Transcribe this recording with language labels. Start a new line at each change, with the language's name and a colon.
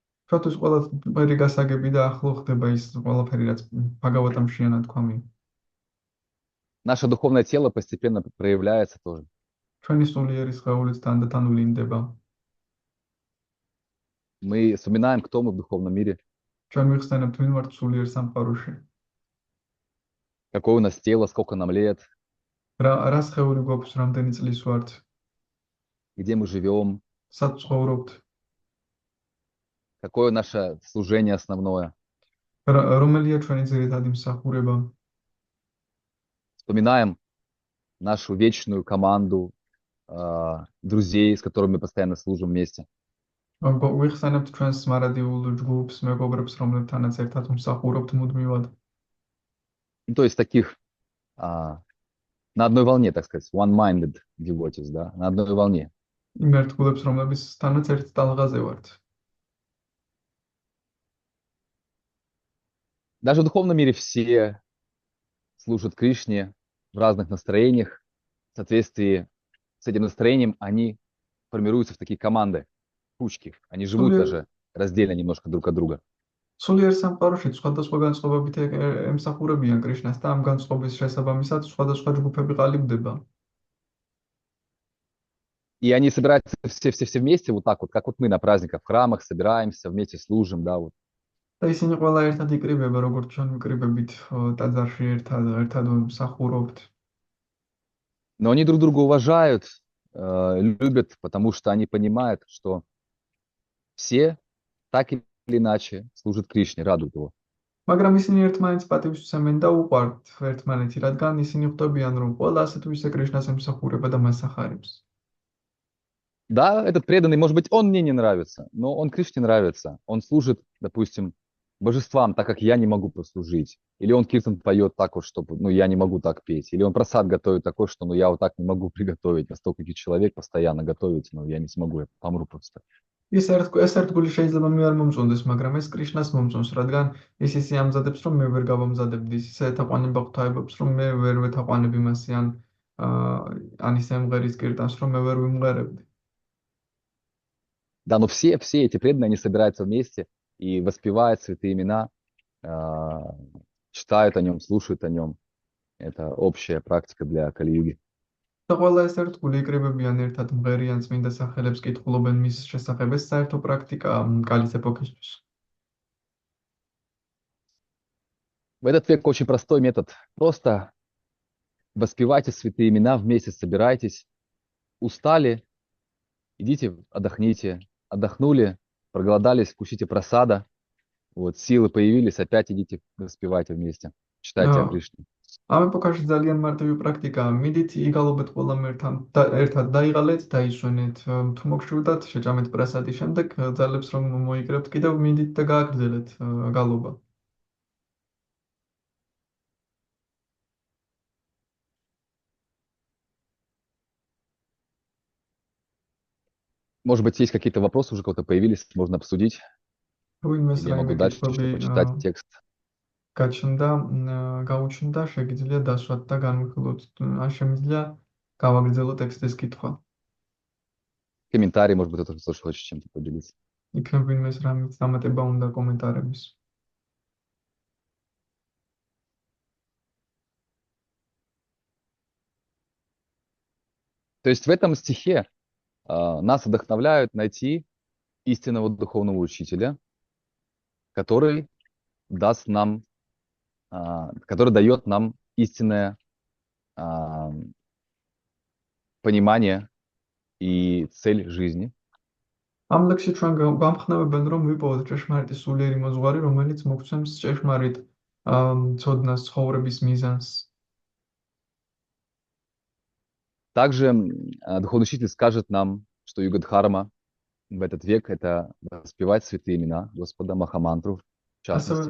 Georgian: ჩვენთვის ყველაფერი გასაგები და ახლო ხდება ის ყველაფერი, რაც ბაგავატამშია ნათქვამი.
Russian: Наше духовное тело постепенно проявляется тоже.
Georgian: ჩვენი სულიერი სხეულიც თანდათან ვლინდება.
Russian: Мы вспоминаем, кто мы в духовном мире,
Georgian: ჩვენ ვიხსენებთ ვინ ვართ სულიერ სამყაროში.
Russian: какое у нас тело, сколько нам лет,
Georgian: რა სხეული გვაქვს, რამდენი წლის ვართ,
Russian: где мы живем,
Georgian: სად ცხოვრობთ,
Russian: какое наше служение основное.
Georgian: რომელია ჩვენი ძირითადი მსახურება.
Russian: Вспоминаем нашу вечную команду друзей, с которыми мы постоянно служим вместе.
Georgian: ვიხსენებთ ჩვენს მარადიულ ჯგუფს, მეგობრებს, რომლებთანაც ერთად მსახურობთ მუდმივად.
Russian: Ну, то есть таких на одной волне, так сказать,
English: one-minded devotees,
Russian: да, на одной волне.
Georgian: იმ ერთგულებს, რომლებთანაც ერთ ტალღაზე варთ.
Russian: Даже в духовном мире все служат Кришне в разных настроениях. В соответствии с этим настроением они формируются в такие команды, кучки. Они живут даже раздельно немножко друг от друга.
Georgian: სულიერ სამყაროში სხვადასხვა განწყობებით ემსახურებიან კრიშნას და ამ განწყობის შესაბამისად სხვადასხვა ჯგუფები ყალიბდება.
Russian: И они собираются все вместе вот так вот, как вот мы на праздниках в храмах собираемся, вместе служим, да, вот.
Georgian: და ისინი ყველა ერთად იკრიბება, როგორც ჩვენ ვიკრიბებით ტაძარში ერთად მსახურობთ.
Russian: Но они друг друга уважают, любят, потому что они понимают, что все так или иначе служат Кришне, радуют его.
Georgian: მაგრამ ისინი ერთმანეთს პატივს უსცემენ და უყვართ ერთმანეთი, რადგან ისინი ხვდებიან, რომ ყველა ასე თუ ისე კრიშნას ემსახურება და მას ახარებს.
Russian: Да, этот преданный, может быть, он мне не нравится, но он Кришне нравится. Он служит, допустим, божествам, так как я не могу послужить. Или он киртан поет так вот, чтобы, ну, я не могу так петь. Или он просад готовит такой, что, ну, я вот так не могу приготовить. А столько человек постоянно готовить, ну, я не смогу, я помру просто.
Georgian: ეს ერთგული შეიძლება მე არ მომწონდეს, მაგრამ ეს კრიშნას მომწონს, რადგან ის ისე ამზადებს, რომ მე ვერ გავამზადებდი, ის ისე ეთაყვანება ღვთაებებს, რომ მე ვერ ვეთაყვანები მასე, ან ისე ემღერის კირტანს, რომ მე ვერ ვიმღერებდი.
Russian: Да, но все эти преданные, они собираются вместе и воспевают святые имена, читают о нем, слушают о нем. Это общая практика для Кали-юги.
Georgian: და ყველა ეს ერთგული იკრიბებიან ერთად მღერიან წმინდა სახელებს, კითხულობენ მის შესახებ, ეს საერთო პრაქტიკაა კალის ეპოქისთვის.
Russian: В этот век очень простой метод. Просто воспевайте святые имена вместе, собирайтесь. Устали, идите, отдохните. Отдохнули, проголодались, вкусите просада. Вот, силы появились, опять идите, воспевайте вместе. Читайте о Кришне.
Georgian: ამ ეპოქაში ძალიან მარტივი პრაქტიკაა. მიდით იგალობეთ ყველა ერთად დაიღალეთ, დაისვენეთ, თუ მოგშურდათ, შეჭამეთ პრასადი, შემდეგ ძალებს რომ მოიკრებთ, კიდევ მიდით და გააგრძელეთ გალობა.
Russian: Может быть, есть какие-то вопросы уже у кого-то появились, можно обсудить.
Georgian: Ვინმეს
Russian: Или я могу
Georgian: რაიმე
Russian: дальше
Georgian: კითხვები
Russian: еще почитать текст.
Georgian: გაჩნდა, გაუჩნდა, შეგიძლია დასვათ და განვიხილოთ. ან შემიძლია გავაგრძელოთ ტექსტის კითხვა.
Russian: Комментарий, может быть, кто-то тоже хочет чем-то поделиться.
Georgian: იქნებ ვინმეს რამით დამატება უნდა კომენტარების.
Russian: То есть в этом стихе нас вдохновляют найти истинного духовного учителя, который даст нам, который дает нам истинное понимание и цель жизни.
Georgian: ამ ლექსში ჩვენ გამხნევებენ, რომ ვიპოვოთ ჭეშმარიტი სულიერი მოძღვარი, რომელიც მოგცემს ჭეშმარიტ ცოდნას, ცხოვრების მიზანს.
Russian: Также духовный учитель скажет нам, что Югадхарма в этот век — это воспевать святые имена Господа, Махамантру, в частности.